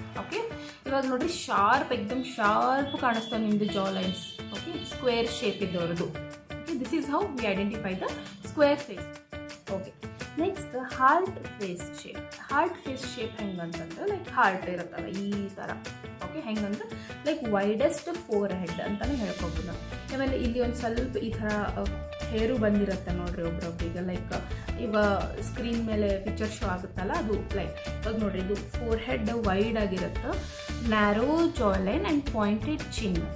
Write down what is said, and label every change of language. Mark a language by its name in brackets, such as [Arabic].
[Kannada] Okay, ಇವಾಗ ನೋಡ್ರಿ sharp, ಎಕ್ದಮ್ ಶಾರ್ಪ್ ಕಾಣಿಸ್ತಾವೆ ನಿಮ್ಮದು ಜಾ lines. Okay, square shape ಇದ್ದವ್ರದ್ದು. [English] This is how we identify the square face. Okay, next heart face shape. [Kannada] Heart face shape ಹೆಂಗಂತಂದ್ರೆ like heart ಇರುತ್ತಲ್ಲ ಈ ಥರ. Okay, ಹೆಂಗಂದ್ರೆ ಲೈಕ್ ವೈಡೆಸ್ಟ್ ಫೋರ್ ಹೆಡ್ ಅಂತಾನೆ ಹೇಳ್ಕೊಬೋದು ನಾವು. ಆಮೇಲೆ ಇಲ್ಲಿ ಒಂದು ಸ್ವಲ್ಪ ಈ ಥರ ಹೇರು ಬಂದಿರುತ್ತೆ ನೋಡ್ರಿ ಒಬ್ರೊಬ್ರಿಗೆ. ಲೈಕ್ ಇವಾಗ ಸ್ಕ್ರೀನ್ ಮೇಲೆ ಪಿಕ್ಚರ್ ಶೋ ಆಗುತ್ತಲ್ಲ ಅದು ಲೈಕ್ ಇವಾಗ ನೋಡ್ರಿ, ಇದು ಫೋರ್ ಹೆಡ್ ವೈಡ್ ಆಗಿರುತ್ತೆ, [English] Narrow jawline and pointed chin.